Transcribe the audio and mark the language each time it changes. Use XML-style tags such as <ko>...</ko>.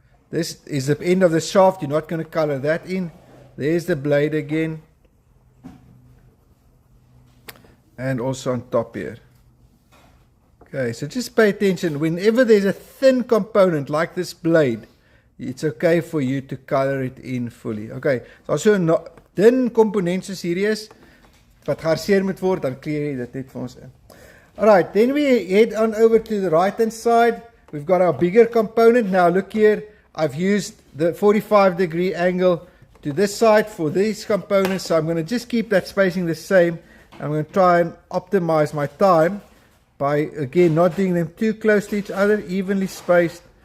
<en>This is the end of the shaft. You're not going to color that in. There's the blade again. And also on top here. Okay, so just pay attention. Whenever there's a thin component like this blade, it's okay for you to color it in fully.</en> <af>Okay, so as so 'n dun komponent soos hierdie is wat geharseer moet word, dan kleur jy dit net vir ons in.</af> <en>Alright, then we head on over to the right hand side. We've got our bigger component. Now look here, I've used the 45-degree angle to this side for these components, so I'm going to just keep that spacing the same. I'm going to try and optimize my time by, again, not doing them too close to each other, evenly spaced.</en>